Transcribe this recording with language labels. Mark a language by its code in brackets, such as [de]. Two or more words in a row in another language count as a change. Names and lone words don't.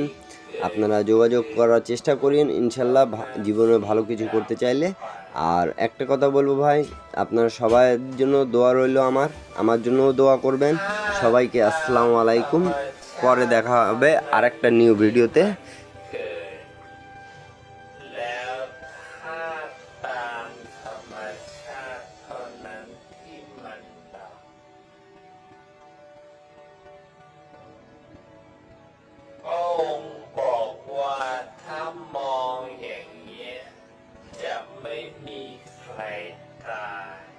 [bn] আপনারা যোগাযোগ করার চেষ্টা করেন, ইনশাল্লাহ জীবনে ভালো কিছু করতে চাইলে। আর একটা কথা বলবো ভাই, আপনারা সবার জন্য দোয়া রইল, আমার জন্যও দোয়া করবেন। সবাইকে [ar] السلام عليكم. [bn] পরে দেখা হবে আরেকটা নিউ ভিডিওতে। [th] แล้วถ้าตามธรรมชาติเท่านั้นที่มันดับพระองค์บอกว่าถ้ามองอย่างนี้ยจะไม่มีใครตาย